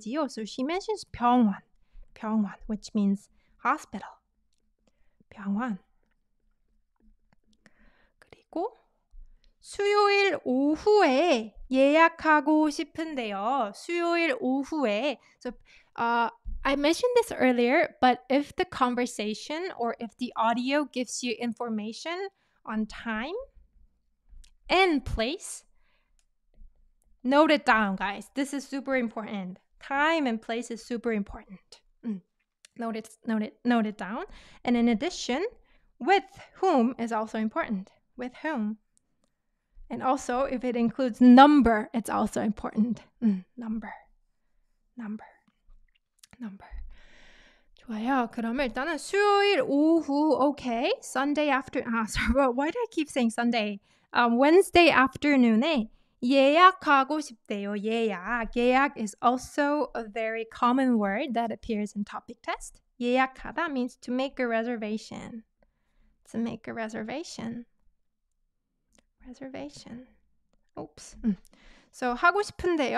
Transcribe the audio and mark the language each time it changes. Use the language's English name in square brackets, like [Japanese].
[English] So she mentions 병원, which means hospital. [Korean] 병원. 그리고 수요일 오후에 예약하고 싶은데요. 수요일 오후에. [English] So I mentioned this earlier, but if the conversation or if the audio gives you information on time and place, note it down, guys. This is super important. Time and place is super important. Note it down. And in addition, with whom is also important. With whom. And also, if it includes number, it's also important. Number. [Korean] 좋아요. 그러면 일단은 수요일 오후, [English] okay. Sunday after, sorry, why do I keep saying Sunday? Wednesday afternoon [Korean] 에 예약하고 싶대요. [English] 예약 is also a very common word that appears in topic test. 예약하다 means to make a reservation. To make a reservation. Oops. So [Korean] 하고 싶은데요.